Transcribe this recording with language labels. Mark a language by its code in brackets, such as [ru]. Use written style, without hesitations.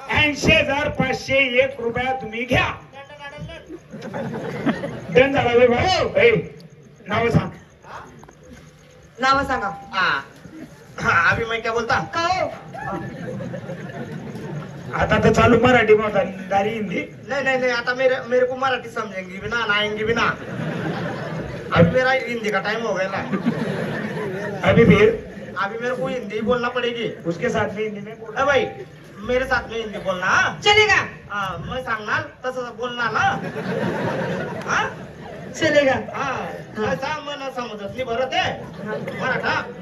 [mr] 80,501 रुपया तुम्ही घ्या. डन झाला बे भाई. नाव सांग. नाव सांगा. [hi] हा अभी मैं क्या बोलता. [mr] का हो आता तर चालू मराठी मध्ये दारी हिंदी. [hi] नहीं नहीं नहीं, आता मेरे को मराठी समझेंगी भी ना, आएंगी भी ना. अभी मेरा हिंदी का टाइम हो गया ना. अभी फिर अभी मेरे को हिंदी बोलना पड़ेगी. उसके साथ में हिंदी में बोल. भाई मेरे साथ में हिंदी बोलना. हा? चलेगा [mr] मैं सांगणार तसं बोलणार ना. हा [hi] चलेगा. [mr] हा सांग मला समजत नाही बरं ते मराठा.